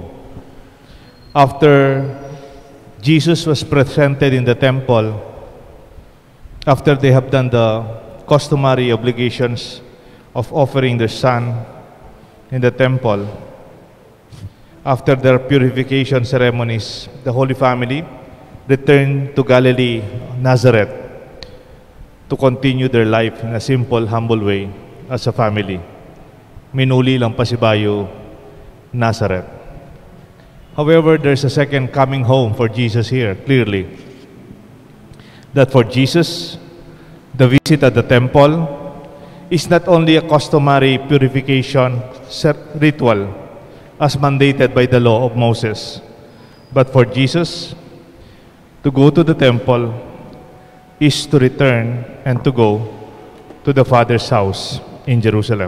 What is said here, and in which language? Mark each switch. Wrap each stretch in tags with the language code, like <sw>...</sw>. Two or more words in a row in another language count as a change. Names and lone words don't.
<en>After Jesus was presented in the temple, after they have done the customary obligations of offering their son in the temple, after their purification ceremonies, the Holy Family returned to Galilee, Nazareth, to continue their life in a simple, humble way as a family.</en> <pam>Minuli lang Pasibayo, Nazareth.</pam> <en>However, there's a second coming home for Jesus here, clearly. That for Jesus, the visit at the temple is not only a customary purification ritual as mandated by the law of Moses, but for Jesus, to go to the temple is to return and to go to the Father's house in Jerusalem.</en>